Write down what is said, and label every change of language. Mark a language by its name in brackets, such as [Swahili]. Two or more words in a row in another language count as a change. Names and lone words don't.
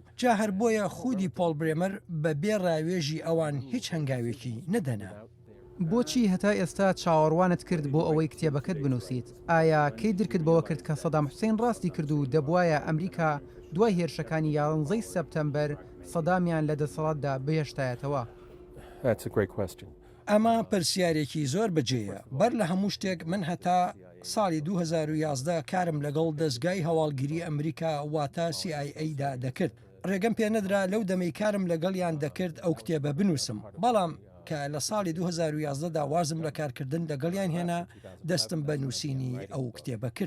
[Central Kurdish] جا هەر بۆیە خودی پۆل برێمەر بە بێ ڕاوێژی ئەوان هیچ هەنگاوێکی نەدەنا. بۆچی هەتا ئێستا چاوەڕوانت کرد بۆ ئەوەی کتێبەکەت بنووسیت؟ ئایا کەی درکت بەوە کرد کە سەدام حوسێن ڕاستی کرد و دەبوایە ئەمریکا دوای هێرشەکانی 11 سەپتەمبەر سەدامیان لە دەسەڵاتدا بهێشتایەتەوە؟ [English] That's a great question. [Central Kurdish] ئەمە پرسیارێکی زۆر بەجێیە. بەر لە هەموو شتێک من هەتا ساڵی 2011 کارم لەگەڵ دەستگای هەواڵگیری ئەمریکا واتە CIA دا دەکرد. ڕێگەم پێ نەدرا لەو دەمەی کارم لەگەڵیان دەکرد ئەو کتێبە بنووسم. بەڵام کە لە ساڵی 2011دا وازم لە کارکردن لەگەڵیان هێنا دەستم بە نووسینی ئەو کتێبە کرد.